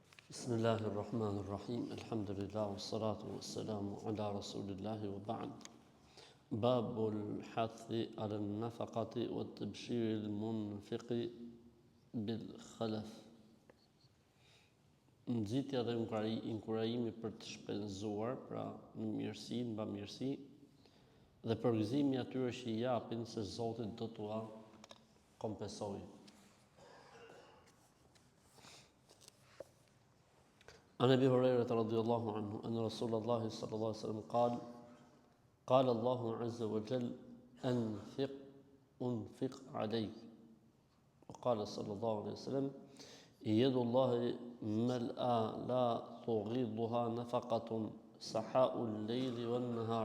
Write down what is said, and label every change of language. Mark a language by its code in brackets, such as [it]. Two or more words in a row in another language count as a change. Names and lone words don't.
[ar] بسم الله الرحمن الرحيم. الحمد لله والصلاة والسلام على رسول الله وبعد. باب الحث على النفقة وتبشير المنفق بالخلف. [sq] Nxitja dhe inkurajimi për të shpenzuar, pra në mirësi, në bamirësi, dhe përgëzimi atyre që i japin se Zoti do t'ua kompensojë. [ar] عن أبي هريرة رضي الله عنه أن رسول الله صلى الله عليه وسلم قال الله عز وجل أنفق عليك. وقال صلى الله عليه وسلم يد الله ملأى لا تغيضها نفقة سحاء الليل والنهار.